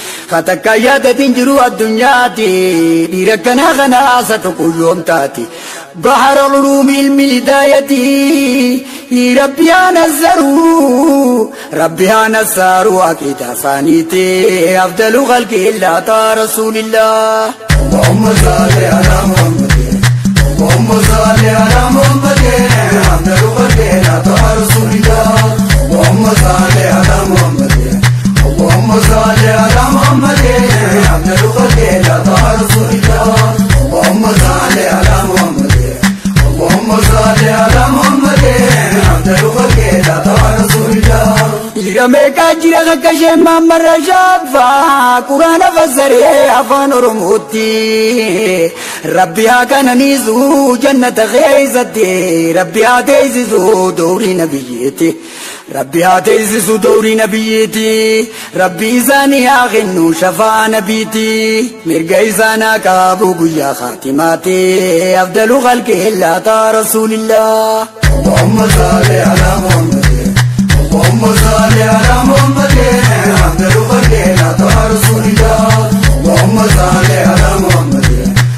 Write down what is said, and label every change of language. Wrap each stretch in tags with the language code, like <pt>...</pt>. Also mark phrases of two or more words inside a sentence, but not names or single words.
<om>Ka takka yaadatiin jiru addunyaatti, dhiira kana kana asa tokko yoom taati? Bahara ulumi ilmi hidayati, Rabbi yaa nazzaru. Rabbi haa nassaaru aqiida afaaniiti.</om> <ar>أفضل خلق الله طه رسول الله. اللهم صل على محمد. اللهم صل على محمد. أفضل خلق الله طه رسول الله. اللهم صل على محمد. اللهم صل على محمد. أفضل خلق الله طه رسول الله. اللهم صل على محمد. اللهم صل على محمد، أفضل خلق الله رسول الله.</ar> <om>Dhiira meeqaa jira akka isheen maammarra shaaffaa? Quraana fassaree afaan Oromootti. Rabbi haa kananiisu jannata keessatti. Rabbi haa teessisu doorii nabiyyeetti. Rabbi haa teessisu doorii nabiyyiiti. Rabbi isaanii haa kennu shafaa nabiiti. Mirga isaan haa qabu guyyaa khaatimaati.</om> <ar>أفضل خلق الله طه رسول الله. اللهم صل على محمد. اللهم صل على محمد. أفضل خلق الله طه رسول الله. اللهم صل على محمد.</ar>